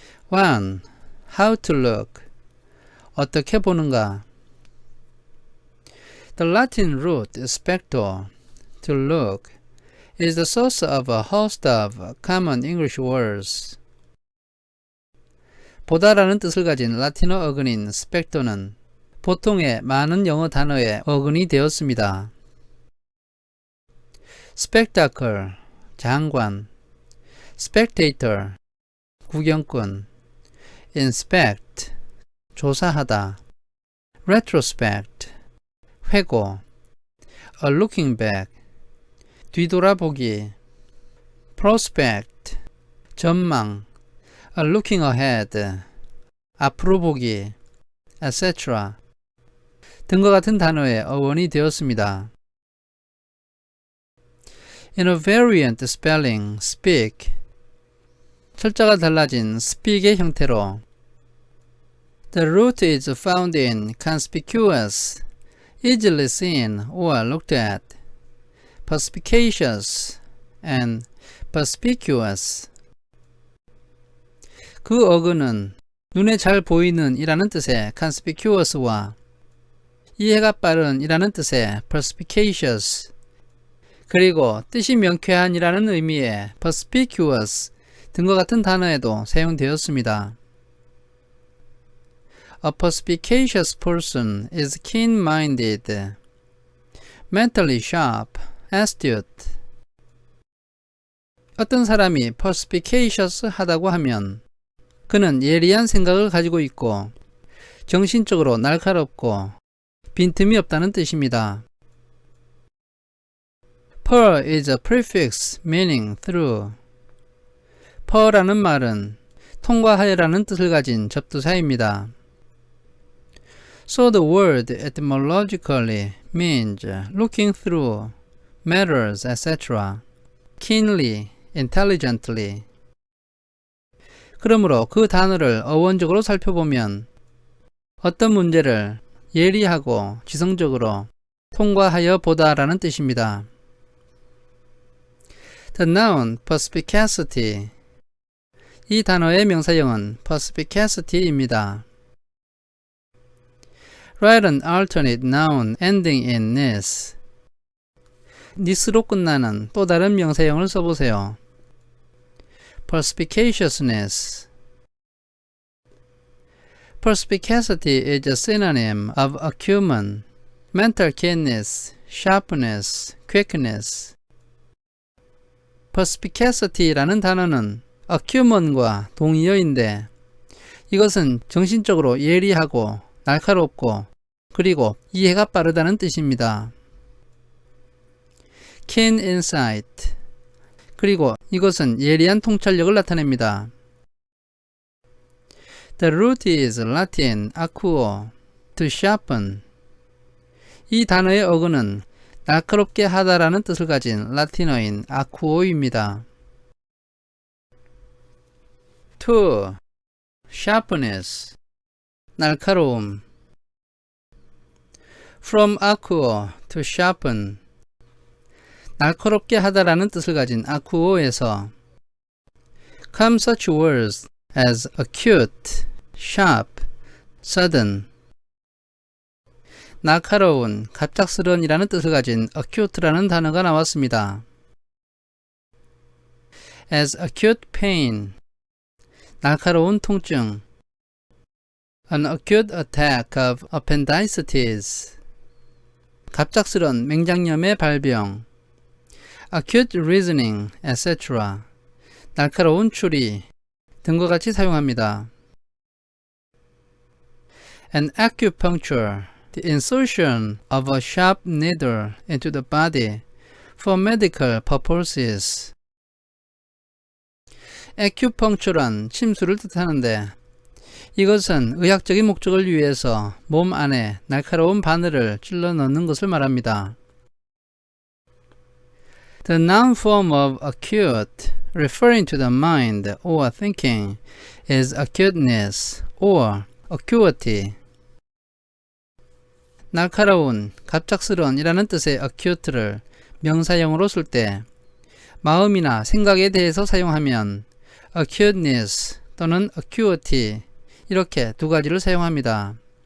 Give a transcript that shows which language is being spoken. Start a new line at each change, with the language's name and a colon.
English: 1. How to look.
Korean: 어떻게 보는가.
English: The Latin root specto, to look, is the source of a host of common English words.
Korean: 보다라는 뜻을 가진 라틴어 어근인 specto는 보통의 많은 영어 단어의 어근이 되었습니다.
English: spectacle, 장관, spectator, 구경꾼, inspect, 조사하다, retrospect, 회고, a looking back, 뒤돌아보기, prospect, 전망, a looking ahead, 앞으로 보기, etc.
Korean: 등과 같은 단어의 어원이 되었습니다.
English: In a variant spelling, speak,
Korean: 철자가 달라진 speak의 형태로
English: The root is found in conspicuous, easily seen or looked at, perspicacious, and perspicuous.
Korean: 그 어근은 눈에 잘 보이는 이라는 뜻의 conspicuous와 이해가 빠른 이라는 뜻의 perspicacious, 그리고 뜻이 명쾌한 이라는 의미의 perspicuous 등과 같은 단어에도 사용되었습니다.
English: A perspicacious person is keen-minded, mentally sharp, astute.
Korean: 어떤 사람이 perspicacious 하다고 하면 그는 예리한 생각을 가지고 있고 정신적으로 날카롭고 빈틈이 없다는 뜻입니다.
English: per is a prefix meaning through.
Korean: per라는 말은 통과하여라는 뜻을 가진 접두사입니다.
English: So the word etymologically means looking through matters, etc. keenly, intelligently.
Korean: 그러므로 그 단어를 어원적으로 살펴보면 어떤 문제를 예리하고 지성적으로 통과하여 보다라는 뜻입니다.
English: The noun perspicacity.
Korean: 이 단어의 명사형은 perspicacity입니다.
English: Write an alternate noun ending in ness.
Korean: nis로 끝나는 또 다른 명사형을 써보세요. perspicaciousness,
English: Perspicacity is a synonym of acumen, mental keenness, sharpness, quickness.
Korean: Perspicacity라는 단어는 acumen과 동의어인데 이것은 정신적으로 예리하고 날카롭고 그리고 이해가 빠르다는 뜻입니다.
English: Keen insight.
Korean: 그리고 이것은 예리한 통찰력을 나타냅니다.
English: The root is Latin acuo, to sharpen.
Korean: 이 단어의 어근은 날카롭게 하다라는 뜻을 가진 라틴어인 acuo입니다.
English: To, sharpness, 날카로움. From acuo to sharpen.
Korean: 날카롭게 하다라는 뜻을 가진 acuo에서
English: come such words as acute, sharp, sudden.
Korean: 날카로운, 갑작스러운 이라는 뜻을 가진 acute라는 단어가 나왔습니다.
English: as acute pain,
Korean: 날카로운 통증.
English: an acute attack of appendicitis,
Korean: 갑작스런 맹장염의 발병.
English: acute reasoning, etc.
Korean: 날카로운 추리 등과 같이 사용합니다.
English: An acupuncture, the insertion of a sharp needle into the body for medical purposes.
Korean: acupuncture란 침수를 뜻하는데 이것은 의학적인 목적을 위해서 몸 안에 날카로운 바늘을 찔러 넣는 것을 말합니다.
English: The noun form of acute, referring to the mind or thinking, is acuteness or acuity.
Korean: 날카로운, 갑작스러운 이라는 뜻의 acute를 명사형으로 쓸 때 마음이나 생각에 대해서 사용하면 acuteness 또는 acuity 이렇게 두 가지를 사용합니다.